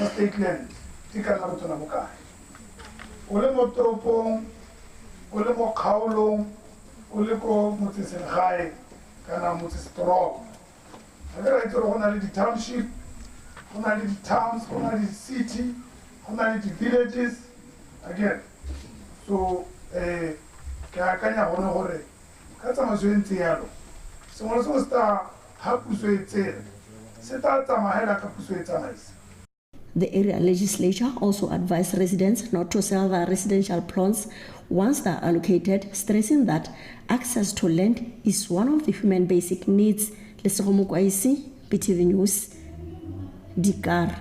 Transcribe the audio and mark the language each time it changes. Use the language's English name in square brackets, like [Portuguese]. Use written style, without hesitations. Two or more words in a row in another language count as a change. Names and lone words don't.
[English] state land [Tswana] di kana botona bokae o le mo toropong o le mo kgaolong o le ko motseselegae kana motsesetoropo ga re itse go na le di-township go na le di-towns go na le di-city go na le di- [English] villages again [Tswana] so ke akanya gone gore ka tsamaiso e ntse yalo sengwe le sengwe se ta ha puso e tsere se ta tsamagela ka puso e tsamaisa. [English] The area legislature also advised residents not to sell their residential plots once they are allocated, stressing that access to land is one of the human basic needs. [Tswana] Lesego Mokwaisi, BTV News, Dikar.